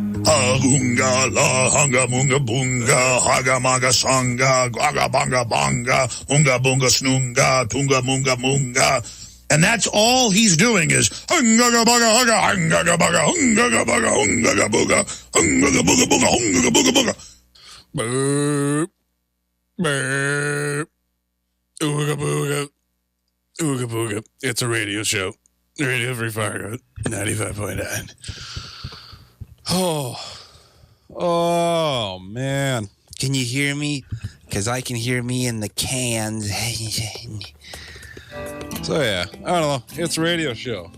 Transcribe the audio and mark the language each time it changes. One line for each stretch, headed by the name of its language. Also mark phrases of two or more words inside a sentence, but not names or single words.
English: Hunga la hunga munga bunga haga maga sanga gaga banga banga hunga bunga snunga tunga munga munga. And that's all he's doing is hunga baga haga hunga baga hunga baga hunga buga hunga buga buga hunga buga buga. Boop, boop, ooga booga, ooga booga. It's a radio show. Radio Free Fargo, 95.9. Oh, man. Can you hear me? Because I can hear me in the cans. So, yeah, I don't know. It's a radio show.